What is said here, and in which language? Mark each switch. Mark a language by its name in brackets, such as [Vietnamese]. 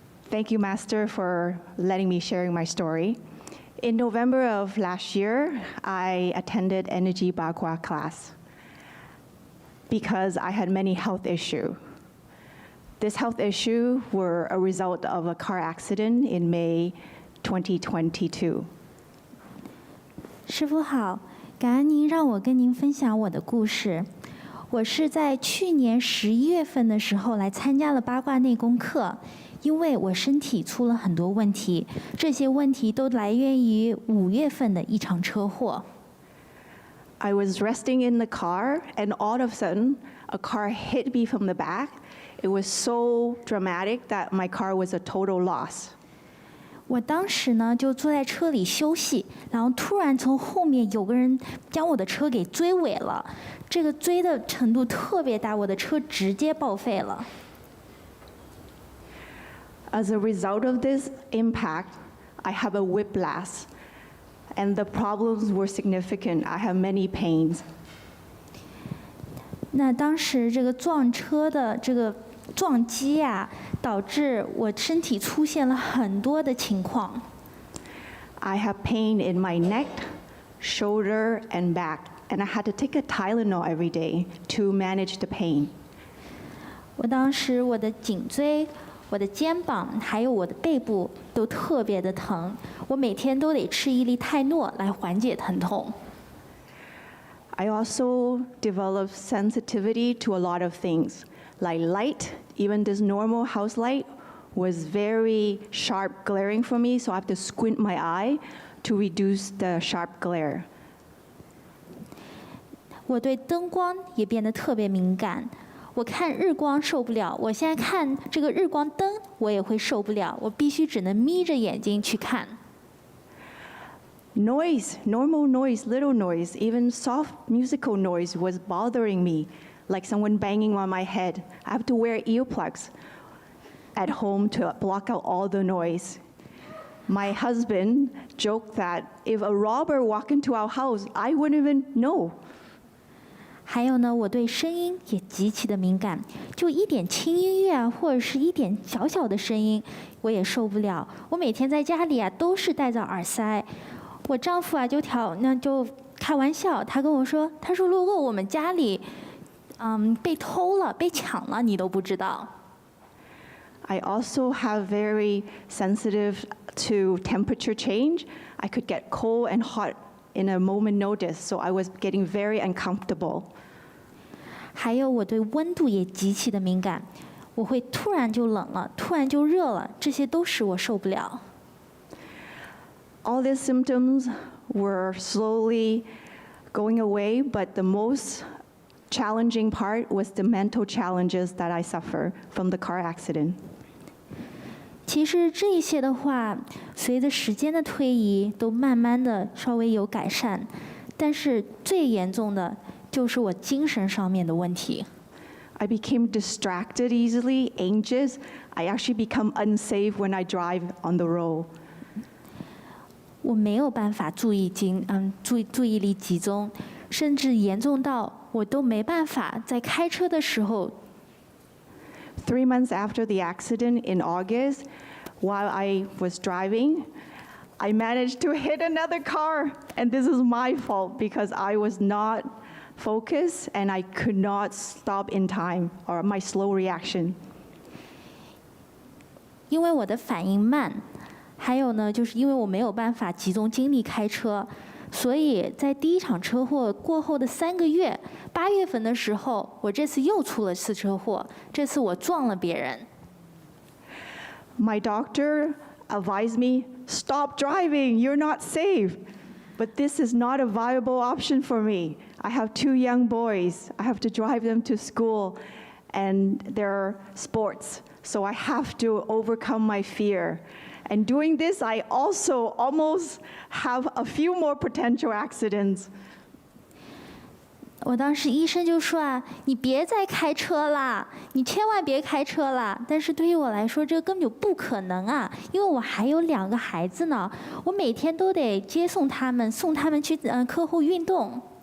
[English] Thank you, Master, for letting me sharing my story. In November of last year, I attended Energy Bagua class because I had many health issues. This health issue were a result of a car accident in May 2022. [Chinese] 师父好，感恩您让我跟您分享我的故事。我是在去年11月份的时候来参加了八卦内功课。因为我身体出了很多问题，这些问题都来源于5月份的一场车祸。 [English] I was resting in the car, and all of a sudden, a car hit me from the back. It was so dramatic that my car was a total loss. [Chinese] 我当时呢就坐在车里休息，然后突然从后面有个人将我的车给追尾了，这个追的程度特别大，我的车直接报废了。 [English] As a result of this impact, I have a whiplash, and the problems were significant. I have many pains. [Chinese] 那当时这个撞车的这个撞击导致我身体出现了很多的情况。 [English] I have pain in my neck, shoulder, and back, and I had to take a Tylenol every day to manage the pain. [Chinese] 我当时我的颈椎、我的肩膀还有我的背部都特别的疼，我每天都得吃1粒泰诺来缓解疼痛。 [English] I also developed sensitivity to a lot of things, like light. Even this normal house light was very sharp glaring for me, so I have to squint my eye to reduce the sharp glare. [Chinese] 我对灯光也变得特别敏感。我看日光受不了，我现在看这个日光灯我也会受不了，我必须只能眯着眼睛去看。 [English] Noise, normal noise, little noise, even soft musical noise was bothering me, like someone banging on my head. I have to wear earplugs at home to block out all the noise. My husband joked that if a robber walked into our house, I wouldn't even know. [Chinese] 还有呢，我对声音也极其的敏感，就一点轻音乐啊，或者是一点小小的声音，我也受不了。我每天在家里啊，都是戴着耳塞。我丈夫啊，就开玩笑，他跟我说，他说如果我们家里，被偷了、被抢了，你都不知道。 [English] I also have very sensitive to temperature change. I could get cold and hot in a moment notice, so I was getting very uncomfortable. [Chinese] 还有我对温度也极其的敏感，我会突然就冷了，突然就热了，这些都使我受不了。 [English] All these symptoms were slowly going away, but the most challenging part was the mental challenges that I suffer from the car accident. [Chinese] 其实这些的话，随着时间的推移，都慢慢的稍微有改善，但是最严重的就是我精神上面的问题。 [English] I became distracted easily, anxious. I actually become unsafe when I drive on the road. [Chinese] 我没有办法注意力集中，甚至严重到我都没办法在开车的时候。 [English] 3 months after the accident in August, while I was driving, I managed to hit another car, and this is my fault because I was not focused and I could not stop in time, or my slow reaction. [Chinese] 因为我的反应慢，还有呢，就是因为我没有办法集中精力开车，所以在第一场车祸过后的3个月，8月份的时候，我这次又出了次车祸，这次我撞了别人。 [English] My doctor advised me, stop driving, you're not safe. But this is not a viable option for me. I have 2 young boys. I have to drive them to school and their sports. So I have to overcome my fear. And doing this, I also almost have a few more potential accidents. [Chinese] 我当时医生就说啊，你别再开车啦，你千万别开车啦。但是对于我来说，这根本就不可能啊，因为我还有2个孩子呢，我每天都得接送他们，送他们去课后运动。